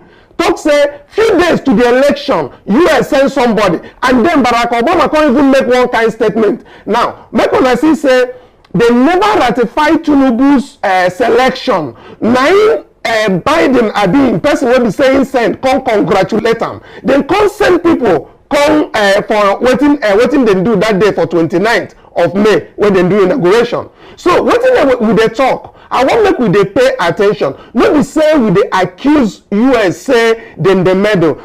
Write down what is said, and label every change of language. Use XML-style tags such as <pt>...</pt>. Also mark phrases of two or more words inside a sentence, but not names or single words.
<pcm>Talk say few days to the election, US send somebody, and then Barack Obama can't even make one kind statement. Now, make una see say they never ratified Tinubu's selection. Now Biden are being person will be saying send, come congratulate them. Then come send people, come for wetin dem do that day for 29th of May when dem do inauguration. So wetin we dey talk, I wan make we dey pay attention. No be say we dey accuse US say dem dey meddle.</pcm>